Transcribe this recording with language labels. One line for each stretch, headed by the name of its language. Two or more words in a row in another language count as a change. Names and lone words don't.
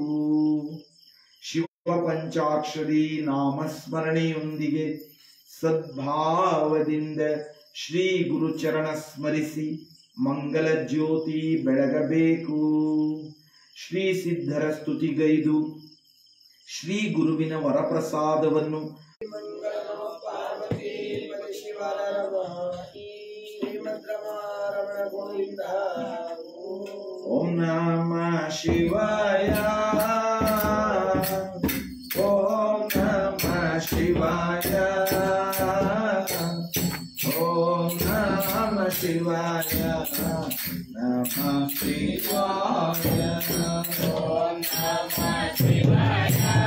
Kannada: ಶಿವ ಪಂಚಾಕ್ಷರಿ ನಾಮಸ್ಮರಣೆಯೊಂದಿಗೆ ಸದ್ಭಾವದಿಂದ ಶ್ರೀ ಗುರುಚರಣ ಸ್ಮರಿಸಿ ಮಂಗಲ ಜ್ಯೋತಿ ಬೆಳಗಬೇಕು. ಶ್ರೀ ಸಿದ್ಧರ ಸ್ತುತಿಗೈದು ಶ್ರೀ ಗುರುವಿನ ವರಪ್ರಸಾದವನ್ನು
Sanskrit: ಓಂ ನಮಃ ಶಿವಾಯ ಓಂ ನಮಃ ಶಿವಾಯ ಓಂ ನಮಃ ಶಿವಾಯ ನಮಃ ಶಿವಾಯ ಓಂ ನಮಃ ಶಿವಾಯ